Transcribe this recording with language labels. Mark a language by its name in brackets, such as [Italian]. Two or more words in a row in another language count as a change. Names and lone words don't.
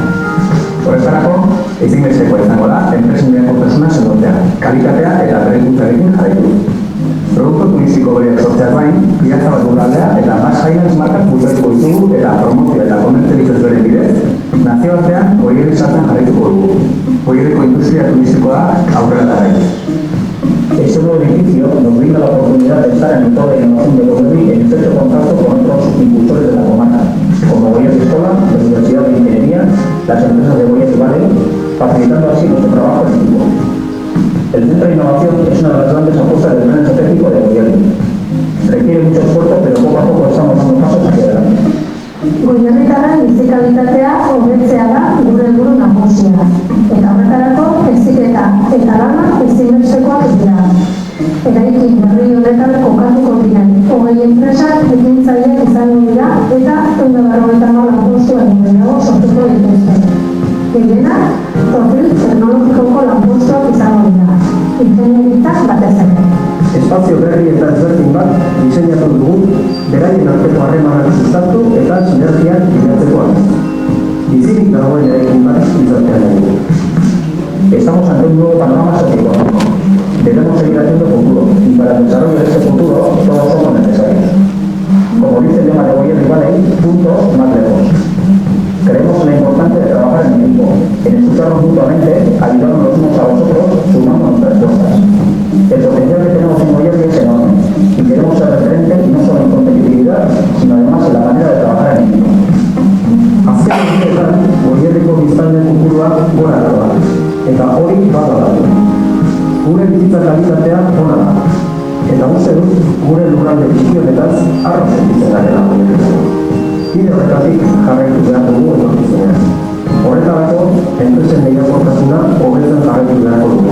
[Basque] Horretarako, ezinbestekoa izango da, enpresen pertsona sendotzea, kalitatea eta berrikuntzarekin jarraitu. Produktu turistiko horiek sortzeaz gain, piratza bat lurraldea eta Basque Highlands markak bultzatuko ditugu eta promozio eta komertzializazioaren bidez, nazioartean Goierri sartzen jarraituko dugu. Goierriko industria turistikoa aurrera jarraitu. [Spanish] Este nuevo edificio nos brinda la oportunidad de estar en el todo de innovación de Goierri en estrecho contacto con otros impulsores de la comarca, como Goierri Escola, la Universidad de Ingeniería, las empresas de Goierri Valley, facilitando así nuestro trabajo en equipo. El Centro de Innovación es una de las grandes apuestas del plan estratégico de Goierri. Requiere mucho esfuerzo, pero poco a poco estamos dando pasos hacia adelante. [Basque] Goierritarren bizi kalitatea hobetzea da gure helburu nagusia. Eta horretarako heziketa eta lana ezinbestekoak dira. Eraikin berri honetan kokatuko diren 20 enpresak ekintzaileak izango dira eta 154 lanpostu egunerago sortuko dituzte. Gehienak, profil teknologikoko lanpostuak izango dira. Ingenieritzak batez ere. Espazio berri eta ezberdin bat diseinatu dugu, beraien arteko harremanak sustatu eta sinergiak bilatzeko aldiz. Bizirik dagoen eraikin bat izatea dugu. [Spanish] Estamos ante un nuevo panorama socioeconómico. Debemos seguir haciendo futuro y para el desarrollo de este futuro todos somos necesarios. Como dice el lema de Goierri Valley, juntos más lejos. Creemos en la importancia de trabajar en equipo, en escucharnos mutuamente, ayudarnos los unos a los otros, sumando nuestras fuerzas. El potencial que tenemos en Goierri es enorme y queremos ser referentes no solo en competitividad, sino además en la manera de trabajar en equipo. [Basque] Azken urteetan, Goierriko biztanleen kopurua gora doa, eta hori bat da. Gure bizitza kalitatea ona da, eta uste dut gure lurralde txiki honetaz harro sentitzen garela Goierriko. Bide horretatik jarraitu behar dugu etorkizunean. Horretarako, enpresen lehiakortasuna hobetzen jarraitu beharko dugu.